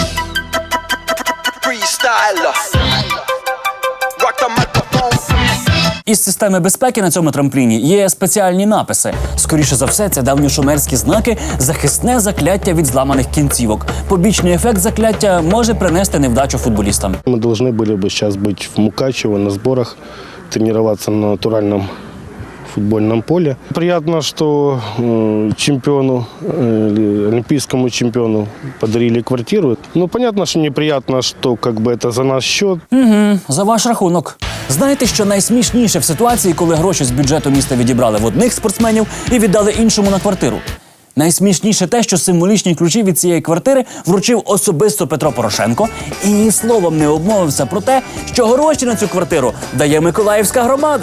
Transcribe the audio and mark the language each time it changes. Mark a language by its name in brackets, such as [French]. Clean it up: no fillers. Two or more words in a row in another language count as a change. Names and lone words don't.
[Ukrainian] Із системи безпеки на цьому трампліні є спеціальні написи. Скоріше за все, це давньошумерські знаки «Захисне закляття від зламаних кінцівок». Побічний ефект закляття може принести невдачу футболістам. [Russian] Мы должны были бы сейчас быть в Мукачево на сборах, тренироваться на натуральном футбольном поле. Приятно, что чемпиону, олимпийскому чемпиону подарили квартиру. Ну, понятно, что неприятно, что как бы это за наш счет. [Ukrainian] Угу, за ваш рахунок. Знаєте, що найсмішніше в ситуації, коли гроші з бюджету міста відібрали в одних спортсменів і віддали іншому на квартиру? Найсмішніше те, що символічні ключі від цієї квартири вручив особисто Петро Порошенко і ні словом не обмовився про те, що гроші на цю квартиру дає Миколаївська громада.